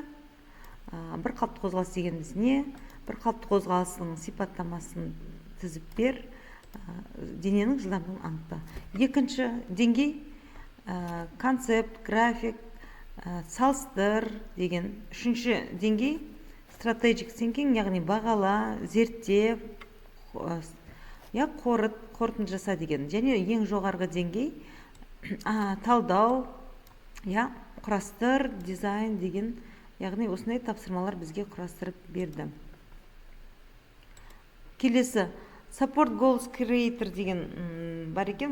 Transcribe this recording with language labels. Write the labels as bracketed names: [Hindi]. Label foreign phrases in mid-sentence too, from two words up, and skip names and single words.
[Kazakh] Бір қалыпты қозғалыс дегеніміз не? Бір қалыпты қозғалысының сипаттамасын тізіп бер, дененің жылдамдығын анықта. Екінші деңгей концепт, график, салыстыр деген. Үшінші деңгей [English] strategic thinking, [Kazakh] яғни бағала, зерттеп, қорытынды жаса деген. Және ең жоғарғы деңгей талдау, құрастыр, дизайн деген. Яғни осындай тапсырмалар бізге құрастырып берді. Келесі Support Goals Creator деген бар екен.